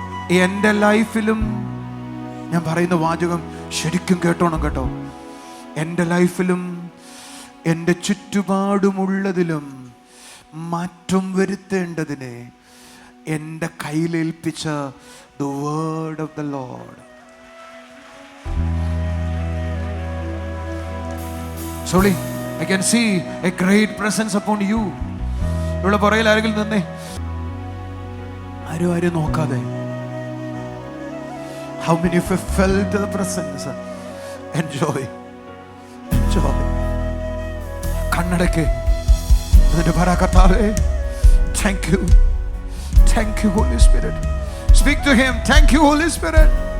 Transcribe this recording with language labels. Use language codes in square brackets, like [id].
[ml] എൻ്റെ ലൈഫിലും, ഞാൻ പറയുന്ന വാചകം ശരിക്കും കേട്ടോണം കേട്ടോ, എൻ്റെ ലൈഫിലും എൻ്റെ ചുറ്റുപാടുമുള്ളതിലും മാറ്റം വരുത്തേണ്ടതിനെ എൻ്റെ കയ്യിലേൽപ്പിച്ച [en] the word of the Lord. Surely I can see a great presence upon you. [ml] ഇവിടെ പുറകിൽ ആരെങ്കിലും നിന്നേ, ആരും നോക്കാതെ. [en] How many of you felt the presence? Enjoy. [ml] കണ്ണടയ്ക്ക് എന്നിട്ട് പറ, കർത്താവേ, [en] thank you, Holy Spirit. Speak to him. Thank you, Holy Spirit.